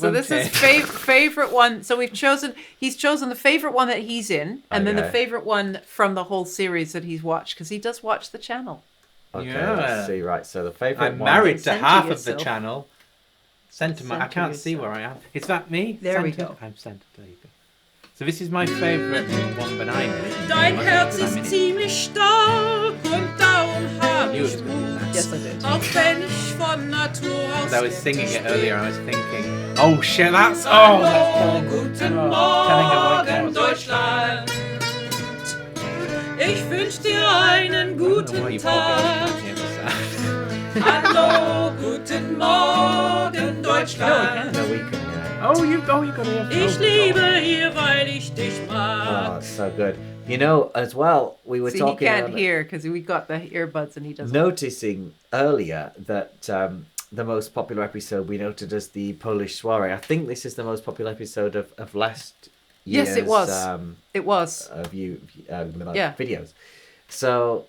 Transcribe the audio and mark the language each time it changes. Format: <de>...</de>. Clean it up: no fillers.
<en>So this is favourite one. So he's chosen the favourite one that he's in, and then the favourite one from the whole series that he's watched, because he does watch the channel. Okay, let's see. Right, so the favourite I'm one. married to half of the channel. I can't see where I am. Is that me? There we go. I'm centered. There you go. So this is my favourite one behind me.</en> <de>Dein Herz ist ziemlich stark und darum hab ich Mut.</de> <en>Yes, I did.</en> <de>Auch wenn ich von Natur aus.</de> <en>As I was singing it earlier, I was thinking, oh shit, that's</en> <de>Hallo Guten Morgen Deutschland. Ich wünsch dir einen guten Tag. Hallo Guten Morgen Deutschland.</de> <en>No, we can. Oh, you got it.</en> <de>Ich liebe hier, weil ich dich mag.</de> <en>Oh, it's so good. As well, we were talking. He can't hear because we got the earbuds and he doesn't. Noticing earlier that the most popular episode we noted as the Polish soiree. I think this is the most popular episode of last year's. Yes, it was. It was. Videos. So</en>